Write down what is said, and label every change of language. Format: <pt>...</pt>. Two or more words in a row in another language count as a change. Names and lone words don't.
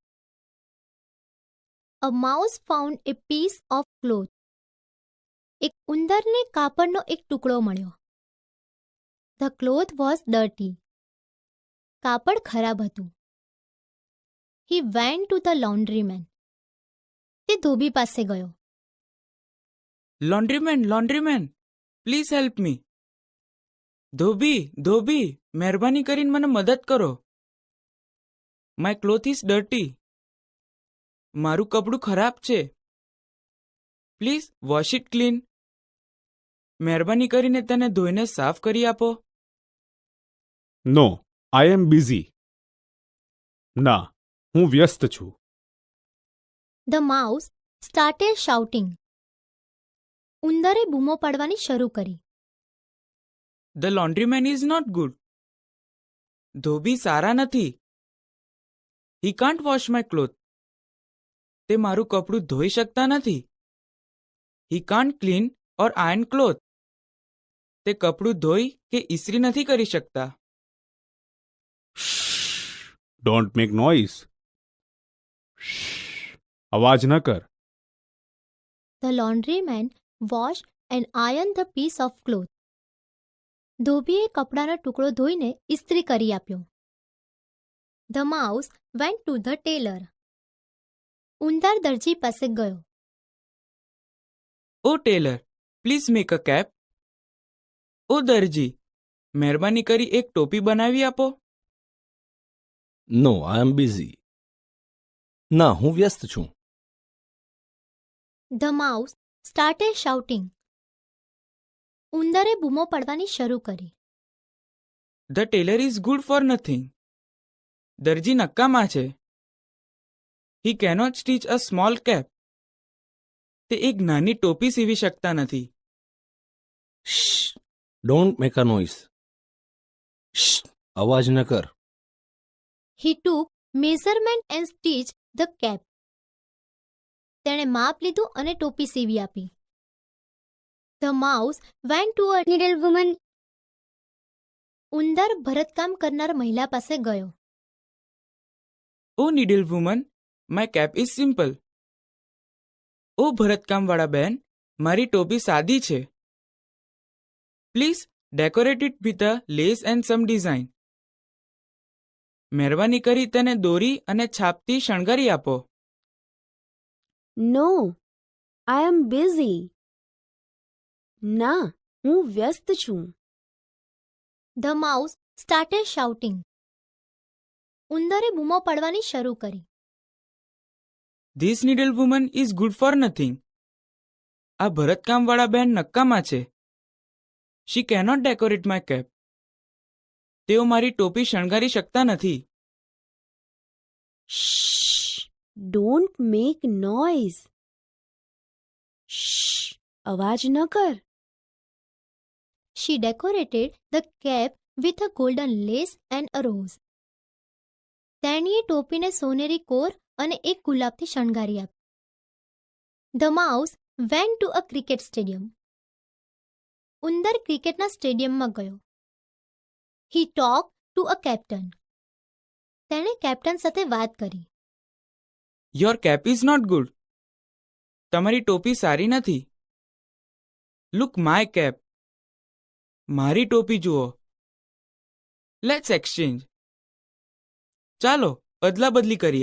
<en>A mouse found a piece of cloth.</en> <gu>એક ઉંદરને કાપડનો એક ટુકડો મળ્યો.</gu> <en>The cloth was dirty.</en> <gu>કાપડ ખરાબ હતું.</gu> <en>He went to the laundryman.</en> <gu>તે ધોબી પાસે ગયો.</gu> <en>Laundryman please help me.</en> <gu>ધોબી મહેરબાની કરીને મને મદદ કરો.</gu> <en>My cloth is dirty.</en> <gu>મારું કપડું ખરાબ છે.</gu> <en>Please wash it clean.</en> <gu>મહેરબાની કરીને તેને ધોઈને સાફ કરી આપો.</gu> <en>No, I am busy.</en> <gu>ના, હું વ્યસ્ત છું.</gu> <en>The mouse started shouting.</en> <gu>ઉંદરે બૂમો પાડવાની શરૂ કરી.</gu> <en>The laundryman is not good.</en> <gu>ધોબી સારા નથી.</gu> <en>He can't wash my cloth.</en> <gu>તે મારું કપડું ધોઈ શકતા નથી.</gu> <en>He can't clean or iron cloth.</en> <gu>તે કપડું ધોઈ કે ઇસ્ત્રી નથી કરી શકતા.</gu> <en>Don't make noise.</en> <gu>અવાજ ન કર.</gu> <en>The laundryman washed and ironed the piece of cloth.</en> <gu>ધોબીએ કપડાનો ટુકડો ધોઈને ઇસ્ત્રી કરી આપ્યો.</gu> <en>The mouse went to the tailor.</en> <gu>ઉંદર દરજી પાસે ગયો.</gu> <en>O tailor, please make a cap.</en> <gu>ઓ દરજી, મહેરબાની કરી એક ટોપી બનાવી આપો.</gu> <en>No, I am busy.</en> <gu>ના, હું વ્યસ્ત છું.</gu> <en>The mouse started shouting.</en> <gu>ઉંદરે બૂમો પાડવાની શરૂ કરી.</gu> <en>The tailor is good for nothing.</en> <gu>દરજી નક્કામાં છે.</gu> <en>He cannot stitch a small cap.</en> <gu>તે એક નાની ટોપી સીવી શકતા નથી.</gu> <en>Don't make a noise.</en> <gu>અવાજ ન કર.</gu> <en>He took measurement and stitched the cap.</en> <gu>તેણે માપ લીધું અને ટોપી સીવી આપી.</gu> <en>The mouse went to a needlewoman.</en> <gu>ઉંદર ભરતકામ કરનાર મહિલા પાસે ગયો.</gu> <en>O needle woman, my cap is simple.</en> <gu>ઓ ભરતકામવાળા બેન, મારી ટોપી સાદી છે.</gu> <en>Please decorate it with a lace and some design.</en> <gu>મહેરબાની કરી તેને દોરી અને છાપથી શણગારી આપો.</gu> <en>No, I am busy.</en> <gu>ના, હું વ્યસ્ત છું.</gu> <en>The mouse started shouting.</en> <gu>ઉંદરે બૂમો પાડવાની શરૂ કરી.</gu> <en>This needle woman is good for nothing.</en> <gu>આ ભરતકામવાળા બેન નક્કામાં છે.</gu> <en>She cannot decorate my cap.</en> <gu>તેઓ મારી ટોપી શણગારી શકતા નથી.</gu> <en>Shh! Don't make noise. Shh!</en> <gu>અવાજ ન કર.</gu> <en>She decorated the cap with a golden lace and a rose.</en> <gu>તેણીએ ટોપીને સોનેરી કોર અને એક ગુલાબથી શણગારી આપી.</gu> <en>The mouse went to a cricket stadium.</en> <gu>ઉંદર ક્રિકેટના સ્ટેડિયમમાં ગયો.</gu> <en>He talked to a captain.</en> <gu>તેણે કેપ્ટન સાથે વાત કરી.</gu> <en>Your cap is not good.</en> <gu>તમારી ટોપી સારી નથી.</gu> <en>Look my cap.</en> <gu>મારી ટોપી જુઓ.</gu> <en>Let's exchange.</en> <gu>ચાલો અદલા બદલી કરીએ.</gu>